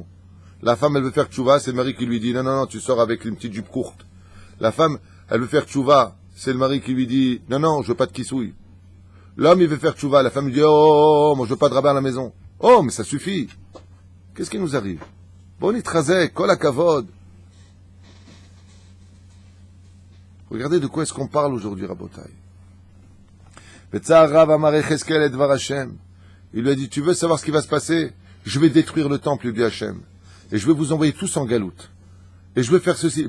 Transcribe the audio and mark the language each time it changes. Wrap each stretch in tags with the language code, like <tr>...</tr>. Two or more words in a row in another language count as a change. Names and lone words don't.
<fr>La femme elle veut faire tchouva, c'est le mari qui lui dit non, tu sors avec une petite jupe courte. La femme elle veut faire tchouva, c'est le mari qui lui dit non, je veux pas de kissouille. L'homme il veut faire tchouva, la femme lui dit oh, moi je veux pas de rabbin à la maison. Oh, mais ça suffit. Qu'est-ce qui nous arrive? Bon,</fr> <he>trazek, kol hakavod.</he> <fr>Regardez de quoi est-ce qu'on parle aujourd'hui, Rabotai. Il lui a dit, tu veux savoir ce qui va se passer? Je vais détruire le temple, lui dit Hachem. Et je vais vous envoyer tous en galoute. Et je vais faire ceci.</fr>